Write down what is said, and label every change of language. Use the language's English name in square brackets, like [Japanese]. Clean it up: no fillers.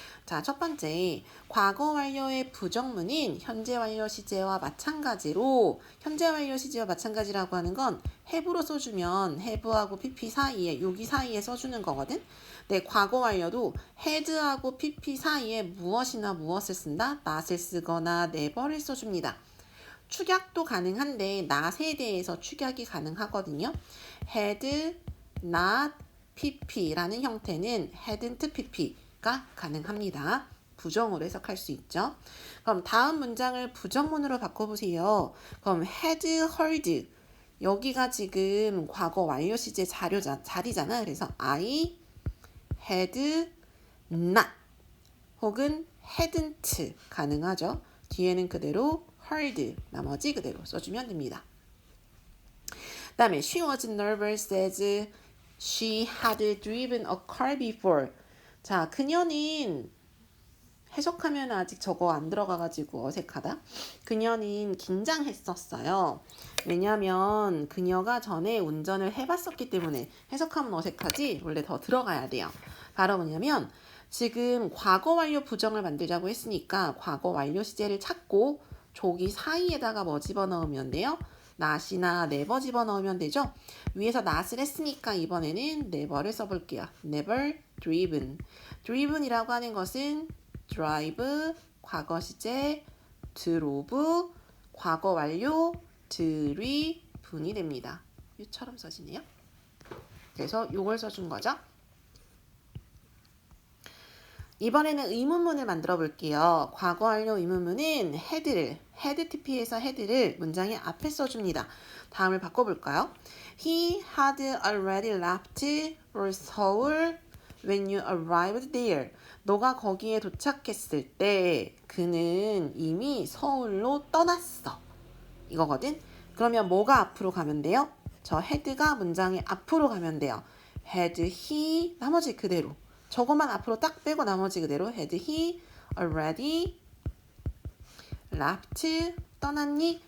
[Korean] 자, 첫 번째, 과거 완료의 부정문인 현재 완료 시제와 마찬가지로, 현재 완료 시제와 마찬가지라고 하는 건 have로 써주면 have하고 pp 사이에, 여기 사이에 써주는 거거든. 네, 과거 완료도 had하고 pp 사이에 무엇이나 무엇을 쓴다? not을 쓰거나 never를 써줍니다. 축약도 가능한데 not에 대해서 축약이 가능하거든요. had, not, pp라는 형태는 hadn't pp가 가능합니다. 부정으로 해석할 수 있죠. 그럼 다음 문장을 부정문으로 바꿔보세요. 그럼 had heard, 여기가 지금 과거 완료 시제 자리잖아. 그래서 [English] I had not [Korean] 혹은 [English] hadn't [Korean] 가능하죠. 뒤에는 그대로 heard, 나머지 그대로 써주면 됩니다. 그 다음에 [English] she was nervous as she had driven a car before. [Korean] 자, 그녀는 해석하면 아직 저거 안 들어가가지고 어색하다. 그녀는 긴장했었어요. 왜냐면 그녀가 전에 운전을 해봤었기 때문에. 해석하면 어색하지? 원래 더 들어가야 돼요. 바로 뭐냐면 지금 과거 완료 부정을 만들자고 했으니까 과거 완료 시제를 찾고 조기 사이에다가 뭐 집어넣으면 돼요? not이나 never 집어넣으면 되죠? 위에서 not을 했으니까 이번에는 never를 써볼게요. never driven. driven이라고 하는 것은 drive, 과거 시제, drove, 과거 완료, driven이 됩니다. 이처럼 써지네요. 그래서 이걸 써준 거죠. 이번에는 의문문을 만들어 볼게요. 과거 완료 의문문은 had를, had TP에서 had를 문장의 앞에 써줍니다. 다음을 바꿔볼까요? [English] He had already left for Seoul when you arrived there. [Korean] 너가 거기에 도착했을 때 그는 이미 서울로 떠났어. 이거거든? 그러면 뭐가 앞으로 가면 돼요? 저 had가 문장의 앞으로 가면 돼요. [English] had he, [Korean] 나머지 그대로. 저것만 앞으로 딱 빼고 나머지 그대로 [English] had he already left, [Korean] 떠났니?